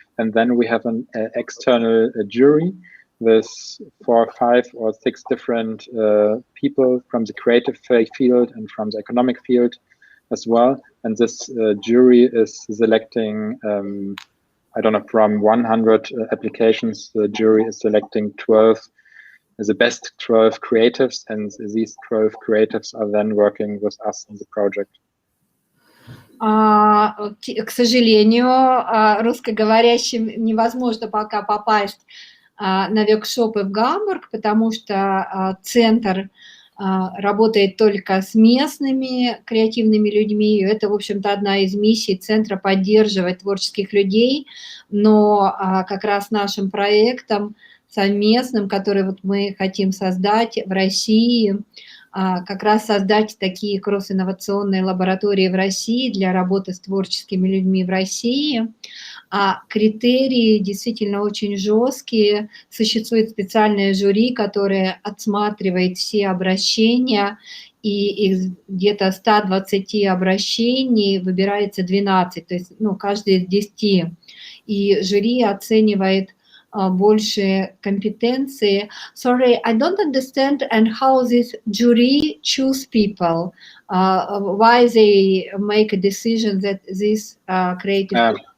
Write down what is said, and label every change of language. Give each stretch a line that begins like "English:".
English: And then we have an external jury with 4, 5, or 6 different people from the creative field and from the economic field as well. And this jury is selecting, I don't know, from 100 applications, the jury is selecting 12, the best 12 creatives, and these 12 creatives are then working with us in the project.
Russian: К сожалению, русскоговорящим невозможно пока попасть на воркшопы в Гамбург, потому что центр работает только с местными креативными людьми. Это, в общем-то, одна из миссий центра — поддерживать творческих людей, но как раз нашим проектом совместным, который вот мы хотим создать в России, как раз создать такие кросс-инновационные лаборатории в России для работы с творческими людьми в России. А критерии действительно очень жесткие. Существует специальное жюри, которое отсматривает все обращения, и из где-то 120 обращений выбирается 12, то есть каждый из 10. И жюри оценивает больше компетенции.
English: Sorry, I don't understand and how this jury choose people. Why they make a decision that this creative.